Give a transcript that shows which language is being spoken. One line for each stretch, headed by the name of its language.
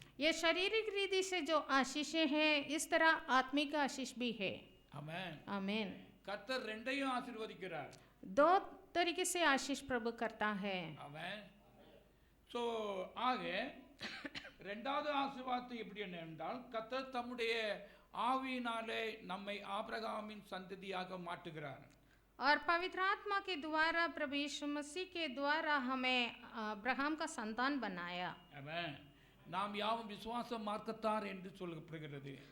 Hindi: ये शारीरिक रीति से जो आशीषें हैं, इस तरह आत्मिक आशीष भी है।
Tamil: ஆமென்.
Hindi: आमीन।
Tamil: கர்த்தர் ரெண்டையும் ஆசீர்வதிக்கிறார்.
Hindi: दो तरीके से आशीष प्रभु करता है।
Tamil: ஆமென். ஸோ ஆக ரெண்டாவது ஆசீர்வாதத்தை எப்படி என்றால், கர்த்தர் தம்முடைய ஆவியினாலே நம்மை ஆபிரகாமின் சந்ததியாக மாற்றுகிறார்.
Hindi: और पवित्र आत्मा के द्वारा प्रभु यीशु मसीह के द्वारा हमें अब्राहम का संतान बनाया।
Tamil: ஆமென். நாம் யாவும் விசுவாச மார்க்கத்தார் என்று சொல்லப்படுகிறது.